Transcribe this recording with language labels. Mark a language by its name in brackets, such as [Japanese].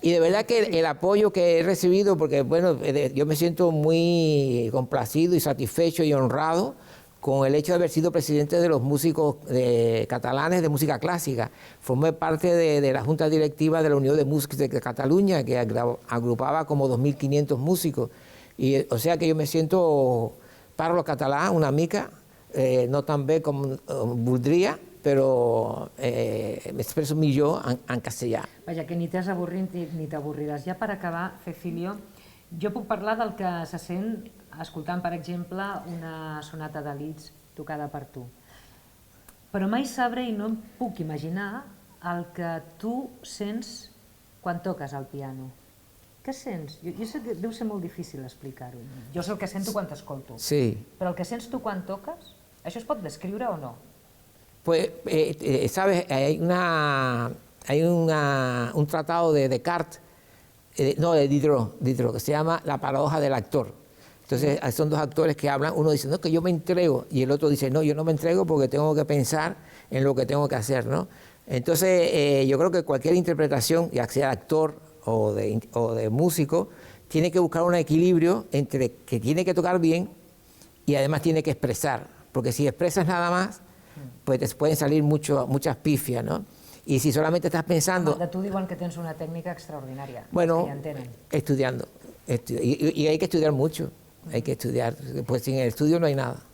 [Spanish] Y de verdad que el apoyo que he recibido, porque bueno, yo me siento muy complacido y satisfecho y honrado con el hecho de haber sido presidente de los músicos catalanes de música clásica. Formé parte de la Junta Directiva de la Unión de Músicos de Cataluña, que agrupaba como 2.500 músicos. Y, o sea que yo me siento, [Catalan] parlo català una mica, no tan bé com voldria, però m'expreso millor en castellà. Vaja, que ni t'has avorrit ni t'avorriràs. Ja per acabar, Cecilio, Jo puc parlar del que se sent escoltant, per exemple, una sonata de Liszt tocada per tu. Però mai sabré i no em puc imaginar el que tu sents quan toques el piano. Què sents? Jo sé que deu ser molt difícil explicar-ho. Jo sé el que sento quan t'escolto. Sí. Però el que sents tu quan toques, això es pot descriure o no? [Spanish] Pues, ¿sabes? Hay un tratado de Descartes, no, de Diderot, que se llama La paradoja del actor. Entonces, son dos actores que hablan, uno dice, no, que yo me entrego, y el otro dice, no, yo no me entrego porque tengo que pensar en lo que tengo que hacer, ¿no? Entonces, yo creo que cualquier interpretación, ya sea actor o de músico, tiene que buscar un equilibrio entre que tiene que tocar bien y además tiene que expresar, porque si expresas nada más, pues te pueden salir muchas pifias, ¿no? Y si solamente estás pensando... [Catalan] De tu diuen que tens una tècnica extraordinària. [Spanish] Bueno, [Catalan] que ja entenen. [Spanish] estudiando. Y hay que estudiar mucho, hay que estudiar, pues sin el estudio no hay nada.